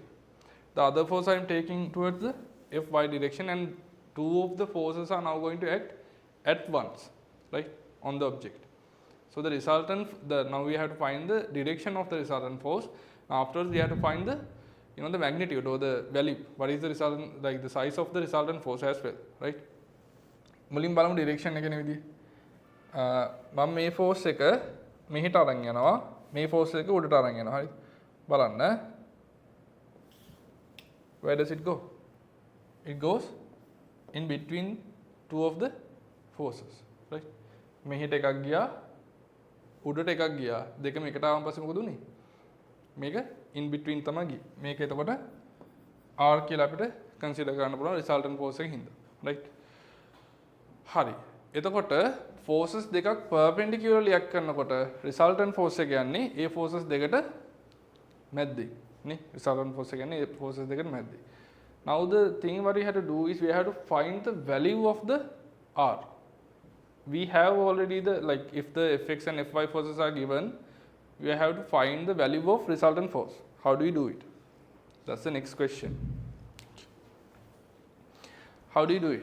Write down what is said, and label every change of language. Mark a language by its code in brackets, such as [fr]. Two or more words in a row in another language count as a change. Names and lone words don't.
[en] The other force I'm taking towards the Fy direction, and two of the forces are now going to act at once, right, on the object. So the resultant, now we have to find the direction of the resultant force. Afterwards, we have to find the the magnitude or the value. What is the resultant, like the size of the resultant force as well, right? [si] මුලින් බලමු direction එක නේ විදිය. මම මේ force එක මෙහෙට අරන් යනවා. මේ force එක උඩට අරන් යනවා. හරි. බලන්න. [en] Where does it go? It goes in between two of the forces, right? [si] මෙහෙට එකක් ගියා, උඩට එකක් ගියා. දෙකම එකට ආවන් පස්සේ මොකද උනේ? මේක [en] in between [si] තමයි ගියේ. මේක එතකොට R කියලා අපිට consider කරන්න පුළුවන් [en] resultant force [si] එකකින් හින්දා, right? හරි. එතකොට forces දෙකක් [en] perpendicularly act [si] කරනකොට [en] resultant force [si] එක යන්නේ ඒ forces දෙකට මැද්දේ නේ. [en] resultant force [si] එක යන්නේ ඒ forces දෙකට මැද්දේ. [en] Now the thing what we have to do is we have to find the value of the R. We have already the, like if the Fx and Fy forces are given, we have to find the value of resultant force. How do we do it? That's the next question. How do you do it?